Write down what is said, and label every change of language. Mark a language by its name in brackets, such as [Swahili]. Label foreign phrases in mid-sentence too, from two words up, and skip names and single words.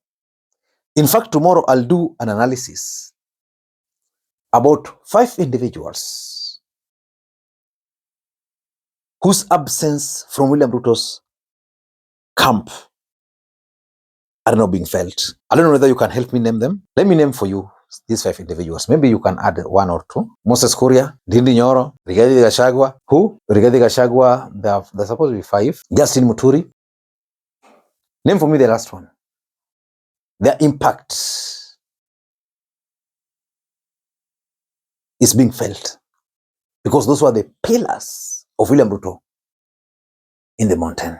[English] In fact, tomorrow I'll do an analysis about 5 individuals whose absence from William Ruto's camp are now being felt. I don't know whether you can help me name them. Let me name for you these 5 individuals. Maybe you can add 1 or 2. Moses Kuria, Ndindi Nyoro, Rigathi Gachagua. Who? Rigathi Gachagua, they're supposed to be 5. Justin Muturi. Name for me the last one. Their impact is being felt because those were the pillars of William Ruto in the mountain.